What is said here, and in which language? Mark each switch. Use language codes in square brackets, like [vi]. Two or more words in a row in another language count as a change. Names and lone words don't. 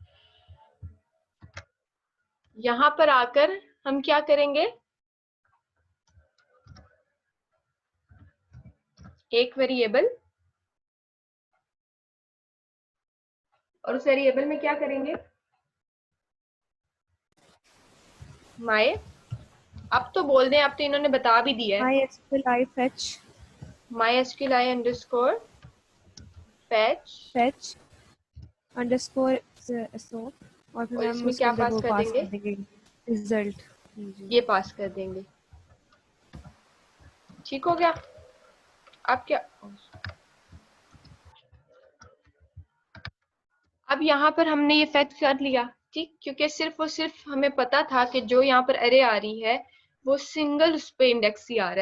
[hi] यहाँ पर आकर हम क्या करेंगे, एक वेरिएबल, और उस वेरिएबल में क्या करेंगे, माय, अब तो बोल दें, अब तो इन्होंने बता भी दिया है। [en] MySQL fetch MySQL underscore fetch underscore so, [hi] और फिर और हम इसमें उसके क्या अंदर पास वो कर पास देंगे, कर देंगे रिजल्ट। ये पास कर देंगे। ठीक हो गया? अब क्या, अब यहाँ पर हमने ये फेच कर लिया, ठीक, क्योंकि सिर्फ और सिर्फ हमें पता था कि जो यहाँ पर अरे आ रही है वो सिंगल उस पे इंडेक्स ही आ रहा है।